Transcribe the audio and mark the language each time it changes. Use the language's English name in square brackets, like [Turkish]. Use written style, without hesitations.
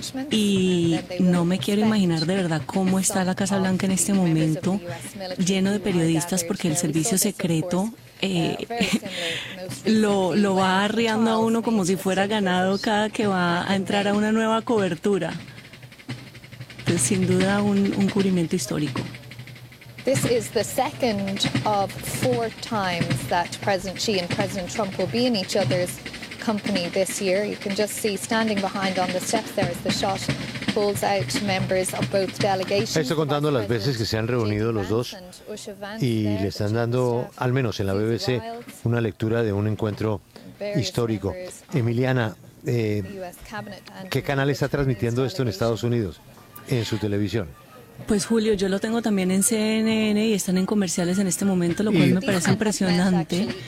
[Spanish] Y no me quiero imaginar de verdad cómo está la Casa Blanca en este momento, lleno de periodistas, porque el servicio secreto lo va arriando a uno como si fuera ganado cada que va a entrar a una nueva cobertura. Sin duda un cubrimiento histórico. [English] This is the second of four times that President Xi and President Trump will be in each other's company this year. You can just see standing behind on the steps there as the shot pulls out members of both delegations. [Spanish] Estoy contando las veces que se han reunido los dos y le están dando, al menos en la BBC, una lectura de un encuentro histórico. Emiliana, ¿qué canal está transmitiendo esto en Estados Unidos? En su televisión. Pues Julio, yo lo tengo también en CNN y están en comerciales en este momento, lo cual me parece impresionante.